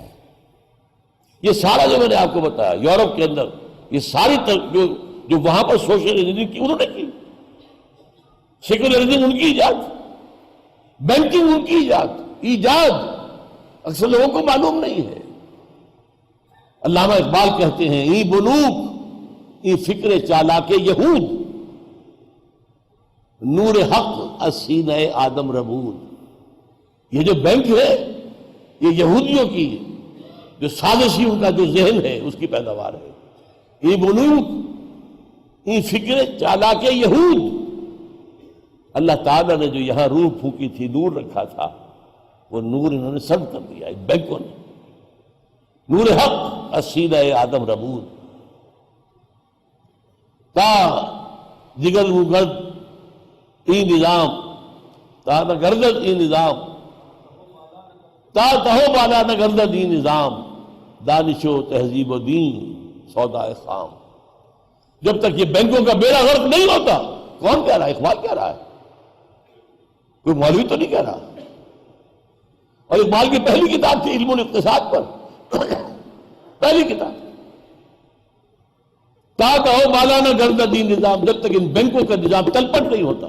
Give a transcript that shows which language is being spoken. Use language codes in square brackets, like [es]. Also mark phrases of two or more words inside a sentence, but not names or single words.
[ur] یہ سارا جو میں نے آپ کو بتایا یورپ کے اندر، یہ ساری جو وہاں پر سوشلزم کی انہوں نے کی، سیکولرزم ان کی ایجاد، بینکنگ ان کی ایجاد اکثر لوگوں کو معلوم نہیں ہے۔ علامہ اقبال کہتے ہیں، [fa] ای بنوک ای فکر چالاک یہود، نور حق از سینہ آدم ربود۔ [ur] یہ جو بینک ہے یہ یہودیوں کی جو سازشی ان کا جو ذہن ہے اس کی پیداوار ہے۔ [fa] ای بنوک ای فکر چالاک یہود، [ur] اللہ تعالیٰ نے جو یہاں روح پھونکی تھی، نور رکھا تھا، وہ نور انہوں نے سلب کر دیا بینکوں نے۔ [fa] نور حق از سینہ آدم ربود، تا جگر گرد ای نظام، تا نہ گردد ای نظام، تا تہو بالا نہ گردد ای نظام، دانش و تہذیب و دین سودا خام۔ [ur] جب تک یہ بینکوں کا بیڑا غرق نہیں ہوتا، کون کہہ رہا ہے؟ اقبال کہہ رہا ہے، کوئی مولوی تو نہیں کہہ رہا۔ اور اقبال کی پہلی کتاب تھی علم الاقتصاد پر، پہلی کتاب، [fa] تا کہو بالا نہ گردد ای نظام، [ur] جب تک ان بینکوں کا نظام تلپٹ نہیں ہوتا۔